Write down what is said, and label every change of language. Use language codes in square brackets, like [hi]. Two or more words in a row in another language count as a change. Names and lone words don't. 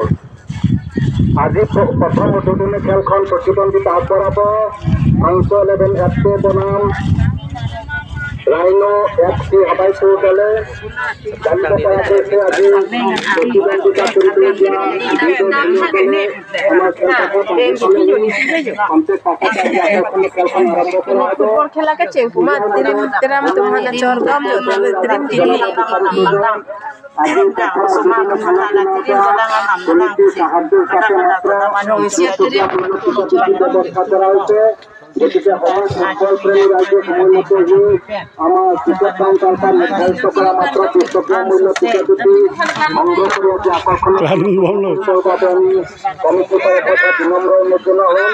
[as] আজি প্ৰথম উদ্বোধনী খেলখন প্ৰতিদ্বন্দ্বিতা আগবঢ়াব ফাংচো 11 FC বনাম ৰাইনো FC হাবাইপুৰ দলে জানিব পৰা গৈছে। আজি প্ৰতিদ্বন্দ্বিতা কৰিবলগীয়া ফুটবল খেলা [mjw] ke cengkuma diram tumhana chorgam diram [as] গতিকে ফুটবল প্ৰেমী ৰাইজে সময়মতে আমাৰ টিকেট কাউণ্টাৰ নিৰ্ধাৰিত কৰা মাত্ৰ 20 টকীয়া মূল্য টিকেট দুটি সংগ্ৰহ কৰি অতি আকৰ্ষণীয় বাবে আমি কমিটিৰ তৰফৰ বিনম্ৰ অনুৰোধ জনোৱা হ'ল।